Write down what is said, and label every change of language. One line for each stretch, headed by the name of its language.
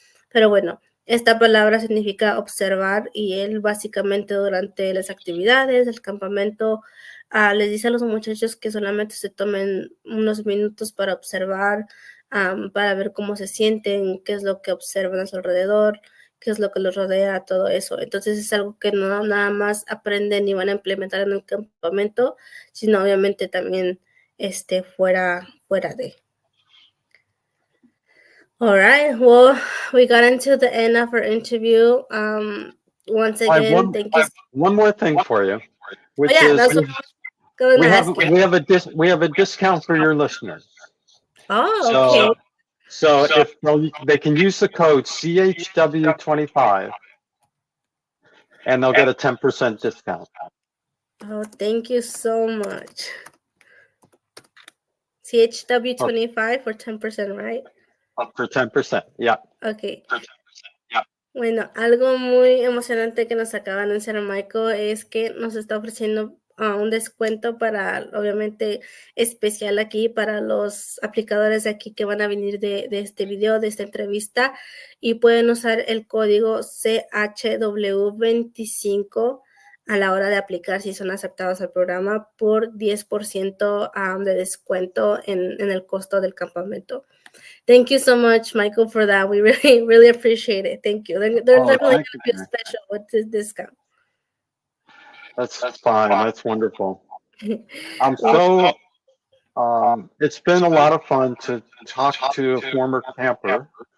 Spanish: Pero bueno, esta palabra significa observar y él básicamente durante las actividades del campamento les dice a los muchachos que solamente se tomen unos minutos para observar, para ver cómo se sienten, qué es lo que observan a su alrededor, qué es lo que los rodea, todo eso. Entonces es algo que no nada más aprenden y van a implementar en el campamento, sino obviamente también fuera de.
English: All right. Well, we got into the end of our interview. Once again, thank you. One more thing for you, which is we have a discount for your listeners. Oh, okay. So if they can use the code CHW25, and they'll get a 10% discount. Oh, thank you so much. CHW25 for 10%, right? For 10%, yeah. Okay.
Spanish: Bueno, algo muy emocionante que nos acaba de anunciar Michael es que nos está ofreciendo un descuento para, obviamente, especial aquí para los aplicadores de aquí que van a venir de este video, de esta entrevista, y pueden usar el código CHW25 a la hora de aplicar si son aceptados al programa por 10% de descuento en el costo del campamento.
English: Thank you so much, Michael, for that. We really, really appreciate it. Thank you. They're definitely going to be special with this discount. That's fine. That's wonderful. I'm so. It's been a lot of fun to talk to a former camper.